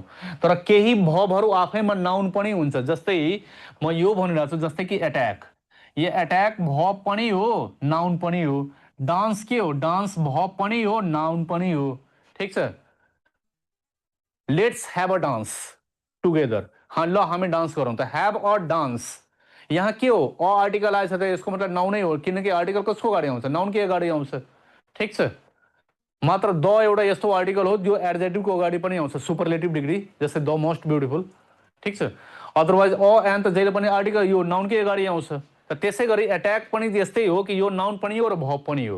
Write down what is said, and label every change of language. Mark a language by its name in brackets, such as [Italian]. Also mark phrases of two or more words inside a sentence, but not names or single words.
[Nepali] तर केही भबहरू आफैमा नाउन पनि हुन्छ। जस्तै म यो भनिरहेको छु, जस्तै कि एट्याक, यो एट्याक भब पनि हो, नाउन पनि हो। डान्स के हो? डान्स भब पनि हो, नाउन पनि हो, ठिक छ, [English] let's have a dance together, [Nepali] हाँ ल हामी डांस गरौँ त, [English] have a dance. [Nepali] यहाँ के हो, [English] a article [Nepali] आएछ त यसको मतलब नाउनै हो, किनकि आर्टिकल कसको अगाडि आउँछ, नाउन के अगाडि आउँछ, ठिक छ। मात्र द एउटा यस्तो आर्टिकल हो जो एडजेक्टिभको अगाडि पनि आउँछ, [English] superlative degree, [Nepali] जस्तै [English] the most beautiful, [Nepali] ठिक छ। अदरवाइज [English] a and [Nepali] त जहिले पनि आर्टिकल यो नाउनकै अगाडि आउँछ। त त्यसै गरी एट्याक पनि त्यस्तै हो कि यो नाउन पनि हो र भब पनि हो।